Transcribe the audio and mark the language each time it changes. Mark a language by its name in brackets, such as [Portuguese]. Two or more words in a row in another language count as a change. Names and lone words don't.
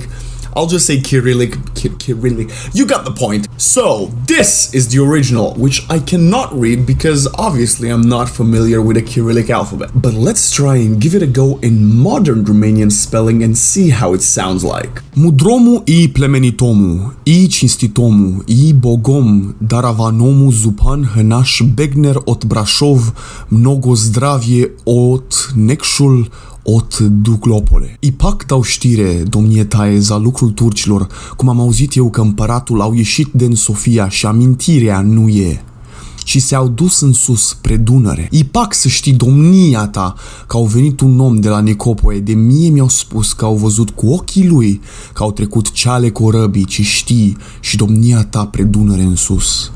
[English] I'll just say Cyrillic, Cyrillic. You got the point. So this is the original, which I cannot read because obviously I'm not familiar with the Cyrillic alphabet. But let's try and give it a go in modern Romanian spelling and see how it sounds like. [Church Slavic] Mudromu I plemenitomu, I cinstitomu, I bogom, daravanomu zupan hănaș begner ot Brașov, mnogo zdravie ot Neacșul ot Duclopole. [Romanian] Ipac dau știre, domnie tae, za lucrul turcilor, cum am auzit eu că împăratul au ieșit din Sofia și amintirea nu e. Și se-au dus în sus, spre Dunăre. Ipac să știi, domnia ta, că au venit un om de la Nicopoe, de mie mi-au spus că au văzut cu ochii lui că au trecut ceale corăbii, ci știi, și domnia ta pre Dunăre în sus.